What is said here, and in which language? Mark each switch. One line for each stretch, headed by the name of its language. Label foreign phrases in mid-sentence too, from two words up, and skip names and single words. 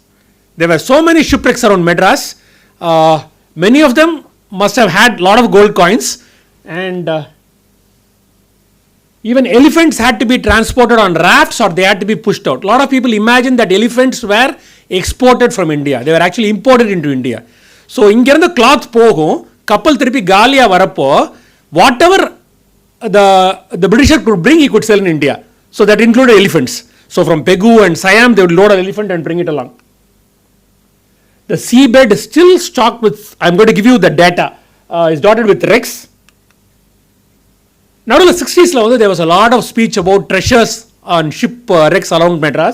English: There were so many shipwrecks around Madras. Many of them must have had a lot of gold coins, and even elephants had to be transported on rafts or they had to be pushed out. A lot of people imagine that elephants were exported from India. They were actually imported into India. So,
Tamil: இங்கிருந்து cloth போகும், couple திருப்பி காலியா வரப்போ,
English: whatever the Britisher could bring, he could sell in India. So, that included elephants. So, from Pegu and Siam, they would load an elephant and bring it along. The seabed is still stocked with, I am going to give you the data, is dotted with wrecks. Now in the 60s, there was a lot of speech about treasures on ship wrecks along Madras.